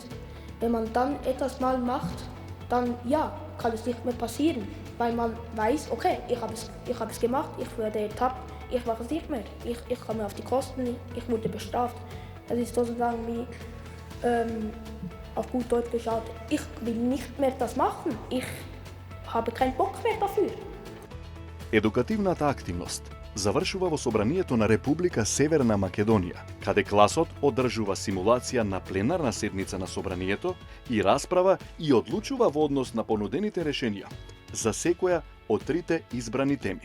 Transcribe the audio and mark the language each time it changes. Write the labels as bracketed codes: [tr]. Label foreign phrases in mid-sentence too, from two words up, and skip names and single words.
[de] Wenn man dann etwas mal macht, dann ja, kann es nicht mehr passieren, weil man weiß, okay, ich habe es gemacht, ich wurde ertappt, ich mache es nicht mehr, ich komme auf die Kosten, ich wurde bestraft. Das ist sozusagen wie auf gut Deutsch geschaut, ich will nicht mehr das machen, ich habe keinen Bock mehr dafür. [mk] Едукативната активност завршува во собранието на Република Северна Македонија, каде класот одржува симулација на пленарна седница на собранието и расправа и одлучува во однос на понудените решенија за секоја од 3 избрани теми.